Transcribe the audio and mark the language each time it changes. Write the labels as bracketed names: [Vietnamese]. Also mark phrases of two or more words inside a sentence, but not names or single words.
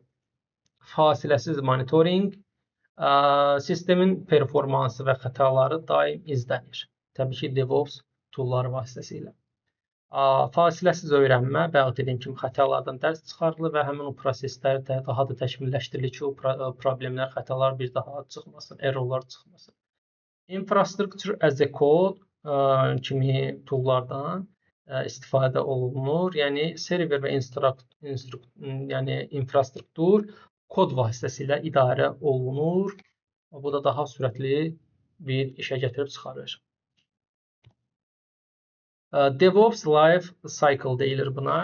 [Azerbaijani] Fasiləsiz monitoring, sistemin performansı və xətaları daim izlənir. Təbii ki, DevOps toolları vasitəsilə. Fasiləsiz öyrənmə, bayaq dediyim kimi xətalardan dərs çıxarılır və həmin o proseslər daha da təkmilləşdirilir ki, o problemlər, xətalar bir daha çıxmasın, errorlar çıxmasın. [English] Infrastructure as a code [Azerbaijani] kimi toollardan istifadə olunur. Yəni server və infrastruktur kod vasitəsilə idarə olunur. Bu da daha sürətli bir işə gətirib çıxarır. [English] DevOps Life Cycle [Azerbaijani] deyilir buna.